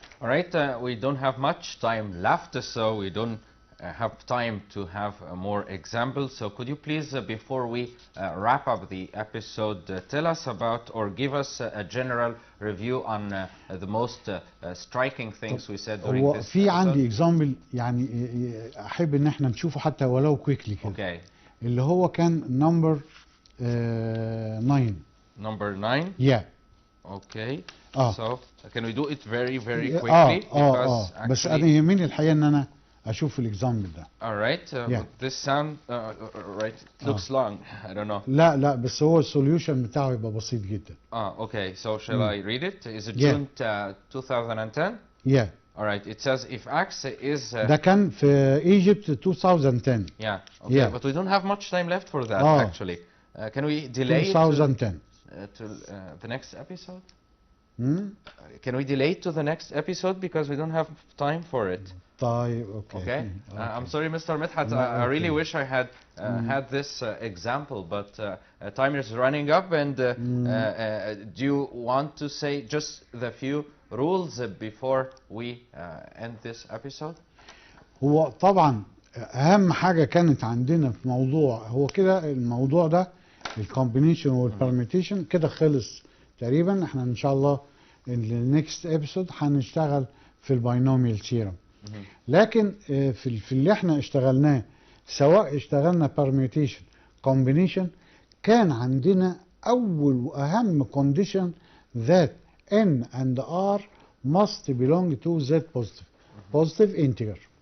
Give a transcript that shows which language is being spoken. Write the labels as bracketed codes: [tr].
[en] All right, we don't have much time left, so we don't have time to have more examples. So could you please, before we wrap up the episode, tell us about or give us a general review on the most striking things we said during [ar] هو [en] this [ar] في [en] episode? [ar] عندي example يعني أحب إن احنا نشوفه حتى ولو [en] quickly [ar] كده. [en] Okay. اللي هو كان number 9. Number 9? Yeah. Okay. Ah. So can we do it very quickly? Because بس actually- [ar] أنا يهمني الحقيقة إن أنا أشوف الإكزامبل ده. [en] All right. Yeah. This sound right looks long. I don't know. [ar] لا بس هو السوليوشن بتاعه يبقى بسيط جدا. [en] Okay. So shall I read it? Is it Yeah. June 2010? Yeah. All right. It says if x is [ar] ده كان في Egypt 2010. [en] yeah. Okay. Yeah. But we don't have much time left for that actually. Can we delay it 2010. to the next episode? Hmm? Can we delay it to the next episode because we don't have time for it? [ar] طيب [en] okay. Okay. I'm sorry, Mr. Midhat. I really wish I had had this example, but time is running up. And do you want to say just the few rules before we end this episode? [ar] هو طبعا أهم حاجة كانت عندنا في موضوع هو كده الموضوع ده الكومبينيشن والبرميتيشن كده خلص تقريبا. احنا إن شاء الله [en] النكست ابيسود [ar] هنشتغل في الباينوميال ثيورم. لكن في اللي احنا اشتغلناه سواء اشتغلنا [en] permutation combination [ar] كان عندنا اول واهم [en] condition that n and r must belong to z positive integer.